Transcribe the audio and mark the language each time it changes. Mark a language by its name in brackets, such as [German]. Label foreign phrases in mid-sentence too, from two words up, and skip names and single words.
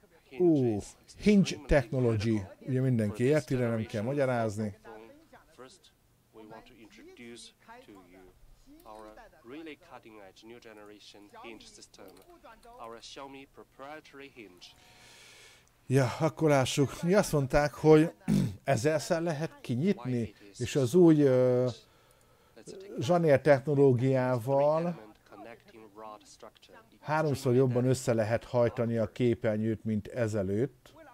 [English] hinge technology. [Hungarian] Ugye mindenki érti, de nem kell magyarázni. [English] First, we want to introduce to you our really cutting-edge new generation hinge system, our Xiaomi proprietary hinge. [Hungarian] Ja, akkor lássuk. Mi azt mondták, hogy ezerszer lehet kinyitni, és az új zsanér technológiával háromszor jobban össze lehet hajtani a képernyőt, mint ezelőtt.